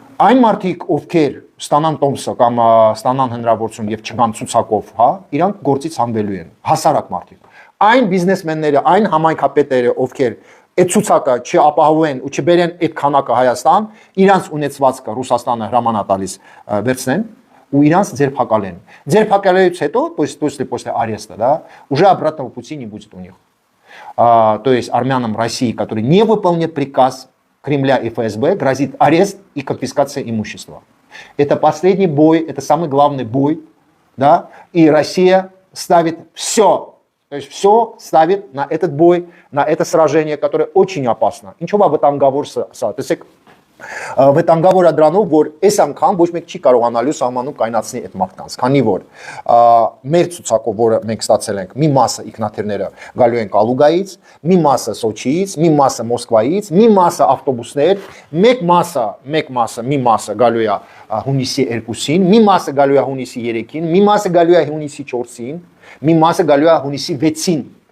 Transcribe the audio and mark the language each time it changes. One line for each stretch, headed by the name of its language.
Armenian: Այն մարդիկ, ովքեր ստանան տոմսը կամ ստանան հնարավորություն եւ չգան ցուցակով, հա, իրանք գործից հանվելու են, հասարակ մարդիկ։ Այն բիզնեսմենները, այն համայնքապետերը, ովքեր այդ ցուցակը չապահովեն ու չբերեն այդ քանակը Հայաստան, իրանք ունեցվածքը Ռուսաստանը հրամանատալիս վերցնեն ու իրանք ձերբակալեն։ Ձերբակալելուց հետո,
Russian: после ареста, да, уже обратного пути не будет у них. То есть армянам России, которые не выполнят приказ Кремля и ФСБ, грозит арест и конфискация имущества. Это последний бой, это самый главный бой, да, и Россия ставит все, то есть все ставит на этот бой, на это сражение, которое очень опасно.
Armenian: Ինչով է վտանգավոր սա, տեսեք, վտանգավոր է դրանով, որ այս անգամ ոչ մեկ չի կարողանալու սահմանում կայնացնի այդ մարդկանց, քանի որ մեր ցուցակով, որը մենք ստացել ենք, մի մասը ինքնաթիռները գալու են Կալուգայից, մի մասը Սոչիից, մի մասը Մոսկվայից, մի մասը ավտոբուսներ, մի մասը գալու է հունիսի 2-ին, մի մասը գալու է հունիսի 3-ին, մի մասը գալու է հունիսի 4-ին, մի մասը գալու է հունիսի 6-ին։